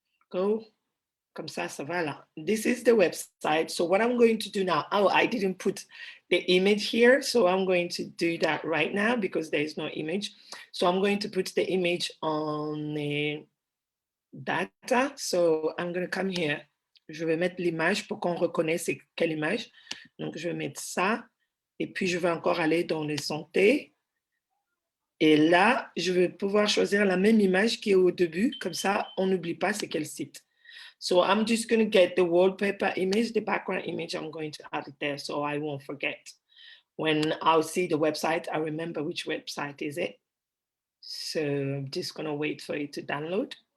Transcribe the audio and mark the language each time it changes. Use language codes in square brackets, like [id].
[en] Go, [fr] comme ça va là. [en] This is the website. So what I'm going to do now, oh, I didn't put the image here. So I'm going to do that right now because there is no image. So I'm going to put the image on the data. So I'm going to come here. [fr] Je vais mettre l'image pour qu'on reconnaisse quelle image. Donc, je vais mettre ça. Et puis, je vais encore aller dans les santé. Et là, je vais pouvoir choisir la même image qui est au début. Comme ça, on n'oublie pas c'est quel site. [en] So I'm just going to get the wallpaper image, the background image. I'm going to add it there so I won't forget. When I'll see the website, I remember which website is it. So I'm just going to wait for it to download.